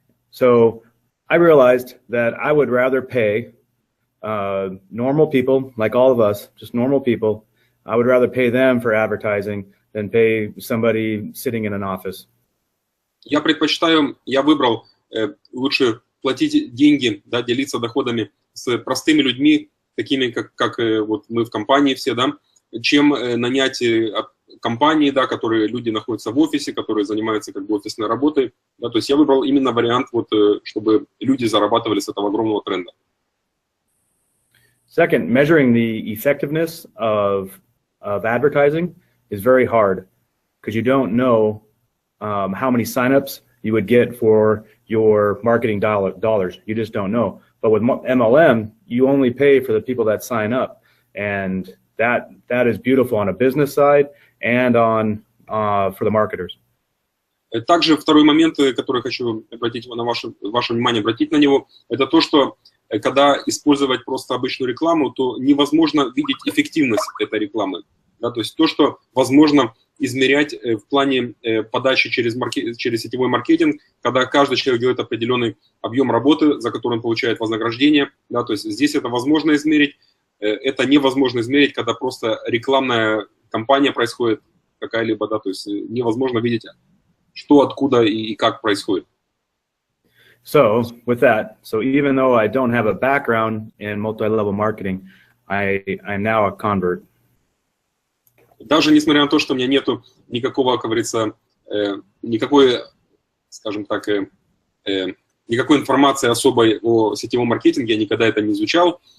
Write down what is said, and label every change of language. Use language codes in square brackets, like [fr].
[en] So I realized that I would rather pay normal people, like all of us, just normal people, I would rather pay them for advertising than pay somebody sitting in an office. [ru] Я выбрал лучше платить деньги, да, делиться доходами с простыми людьми, такими как вот мы в компании все, да, чем нанять компании, да, которые люди находятся в офисе, которые занимаются как бы офисной работой. Да, то есть я выбрал именно вариант, вот, чтобы люди зарабатывали с этого огромного тренда. [en] Second, measuring the effectiveness of advertising is very hard because you don't know how many signups you would get for your marketing dollars. You just don't know. But with MLM, you only pay for the people that sign up, and that is beautiful on a business side and on for the marketers. [ru] Также второй момент, который хочу обратить на ваше внимание, обратить на него, это то, что когда использовать просто обычную рекламу, то невозможно видеть эффективность этой рекламы. Да, то есть то, что возможно измерять в плане подачи через сетевой маркетинг, когда каждый человек делает определенный объем работы, за который он получает вознаграждение. Да, то есть здесь это возможно измерить. Это невозможно измерить, когда просто рекламная кампания происходит какая-либо, да, то есть невозможно видеть, что, откуда и как происходит. [en] So with that, so even though I don't have a background in multi-level marketing, I'm now a convert. [ru] Даже несмотря на то, что у меня нету никакого, как говорится, никакой, скажем так, никакой информации особой о сетевом маркетинге, я никогда это не изучал.